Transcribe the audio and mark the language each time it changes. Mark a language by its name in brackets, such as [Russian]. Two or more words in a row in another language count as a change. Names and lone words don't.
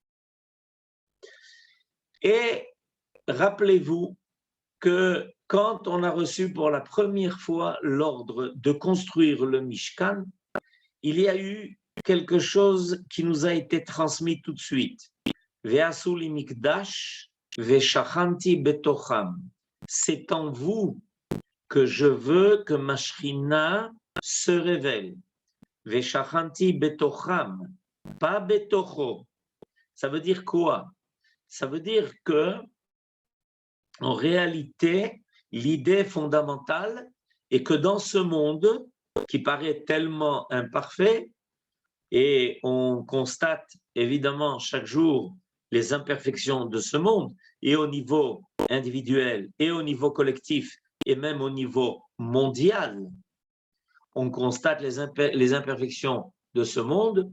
[French] Et rappelez-vous que quand on a reçu pour la première fois l'ordre de construire le Mishkan, il y a eu quelque chose qui nous a été transmis tout de suite. [Hebrew] ועשו לי מקדש ושכנתי בתוכם. [French] C'est en vous que je veux que ma Shrina se révèle. [Hebrew] ושכנתי בתוכם, pas betocho. [French] Ça veut dire quoi? Ça veut dire que, en réalité, l'idée fondamentale est que dans ce monde qui paraît tellement imparfait, et on constate évidemment chaque jour les imperfections de ce monde, et au niveau individuel, et au niveau collectif, et même au niveau mondial, on constate les imperfections de ce monde.